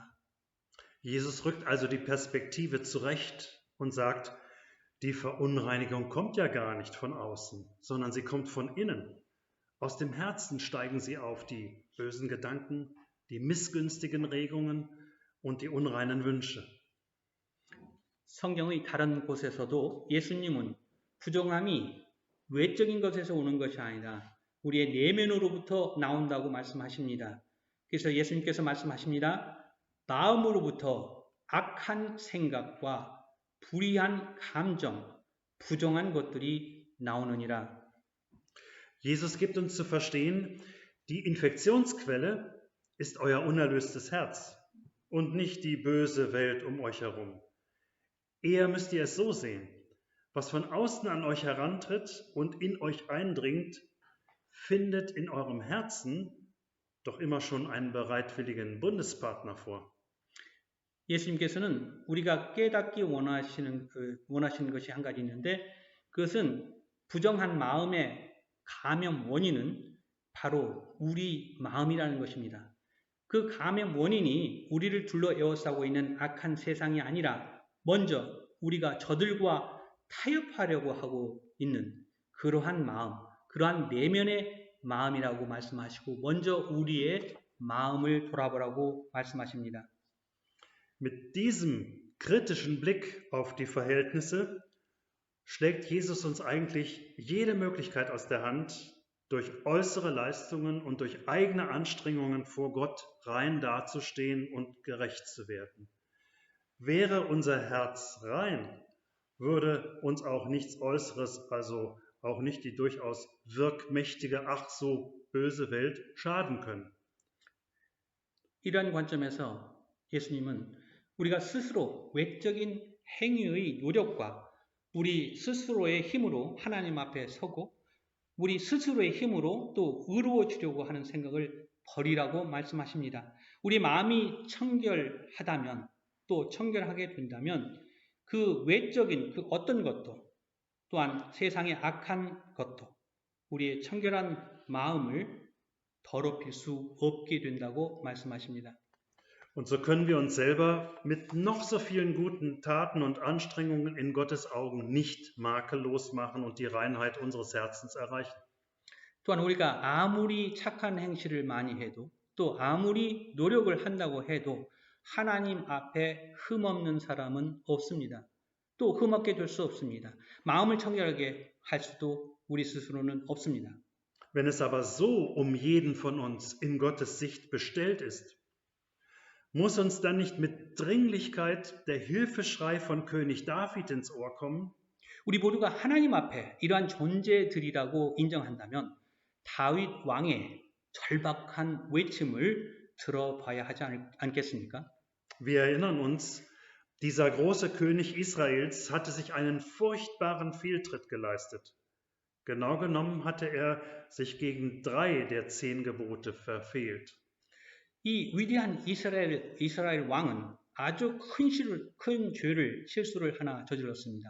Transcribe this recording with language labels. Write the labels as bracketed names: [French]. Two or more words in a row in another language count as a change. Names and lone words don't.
[German] Jesus rückt also die Perspektive zurecht und sagt, die Verunreinigung kommt ja gar nicht von außen, sondern sie kommt von innen. Aus dem Herzen steigen sie auf, die bösen Gedanken, die missgünstigen Regungen und die unreinen Wünsche. [Korean] 성경의 다른 곳에서도 예수님은 부정함이 외적인 것에서 오는 것이 아니라 우리의 내면으로부터 나온다고 말씀하십니다. 그래서 예수님께서 말씀하십니다. 마음으로부터 악한 생각과 불의한 감정, 부정한 것들이 나오느니라. [German] Jesus gibt uns zu verstehen, die Infektionsquelle ist euer unerlöstes Herz und nicht die böse Welt um euch herum. Eher müsst ihr es so sehen, was von außen an euch herantritt und in euch eindringt, findet in eurem Herzen doch immer schon einen bereitwilligen Bundespartner vor. [Korean] 예수님께서는 우리가 깨닫기 원하시는 것이 한 가지 있는데 그것은 부정한 마음의 감염 원인은 바로 우리 마음이라는 것입니다. 그 감염 원인이 우리를 둘러 에워싸고 있는 악한 세상이 아니라 먼저 우리가 저들과 타협하려고 하고 있는 그러한 마음, 그러한 내면의 마음이라고 말씀하시고 먼저 우리의 마음을 돌아보라고 말씀하십니다. [German] Mit diesem kritischen Blick auf die Verhältnisse schlägt Jesus uns eigentlich jede Möglichkeit aus der Hand, durch äußere Leistungen und durch eigene Anstrengungen vor Gott rein dazustehen und gerecht zu werden. Wäre unser Herz rein, würde uns auch nichts Äußeres, also auch nicht die durchaus wirkmächtige, ach so böse Welt, schaden können. [Korean] 이러한 관점에서 예수님은 우리가 스스로 외적인 행위의 노력과 우리 스스로의 힘으로 하나님 앞에 서고 우리 스스로의 힘으로 또 의로워지려고 하는 생각을 버리라고 말씀하십니다. 우리 마음이 청결하다면 또 청결하게 된다면 그 외적인 그 어떤 것도 또한 세상의 악한 것도 우리의 청결한 마음을 더럽힐 수 없게 된다고 말씀하십니다. [German] Und so können wir uns selber mit noch so vielen guten Taten und Anstrengungen in Gottes Augen nicht makellos machen und die Reinheit unseres Herzens erreichen. [Korean] 또한 우리가 아무리 착한 행실을 많이 해도 또 아무리 노력을 한다고 해도 하나님 앞에 흠없는 사람은 없습니다. 또 흠없게 될 수 없습니다. 마음을 청결하게 할 수도 우리 스스로는 없습니다. [German] Wenn es aber so um jeden von uns in Gottes Sicht bestellt ist, muss uns dann nicht mit Dringlichkeit der Hilfeschrei von König David ins Ohr kommen? [Korean] 우리 모두가 하나님 앞에 이러한 존재들이라고 인정한다면 다윗 왕의 절박한 외침을 들어봐야 하지 않겠습니까? [German] Wir erinnern uns, dieser große König Israels hatte sich einen furchtbaren Fehltritt geleistet. Genau genommen hatte er sich gegen 3 der 10 Gebote verfehlt. [Korean] 이 위대한 이스라엘 왕은 아주 큰 실수를 하나 저질렀습니다.